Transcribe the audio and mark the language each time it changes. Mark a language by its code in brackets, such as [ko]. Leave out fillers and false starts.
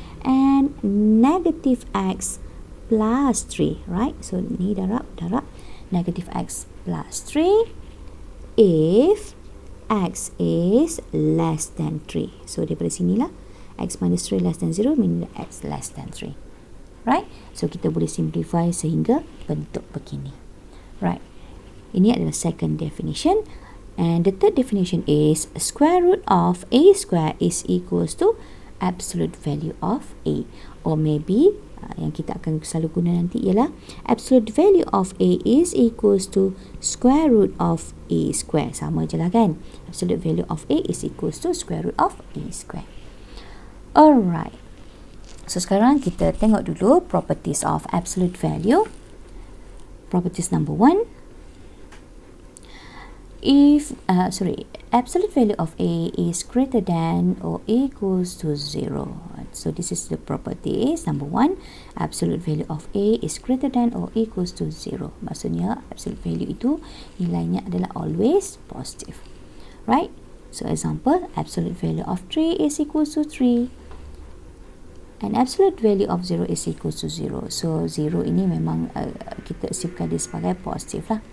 [en] And negative x plus 3, right? So [ms] ni darab, [en] negative x plus 3 if x is less than 3. So [ms] daripada sinilah [en] x minus 3 less than 0 means x less than 3. Right? [ms] So kita boleh simplify sehingga bentuk begini. [en] Right? [ms] Ini adalah [en] second definition. And the third definition is square root of a square is equals to absolute value of a. Or maybe [ms] yang kita akan selalu guna nanti ialah [en] absolute value of a is equals to square root of a square. [ms] Sama je lah kan? [en] Absolute value of a is equals to square root of a square. Alright. So [ms] sekarang kita tengok dulu [en] properties of absolute value. Properties number 1. If absolute value of a is greater than or equals to 0. So this is the properties number 1. Absolute value of a is greater than or equals to 0. [ms] Maksudnya absolute value itu nilainya adalah [en] always positive. Right? So example, absolute value of 3 is equals to 3. And absolute value of 0 is equals to 0. [ms] So 0 ini memang kita assumekan dia sebagai positif lah.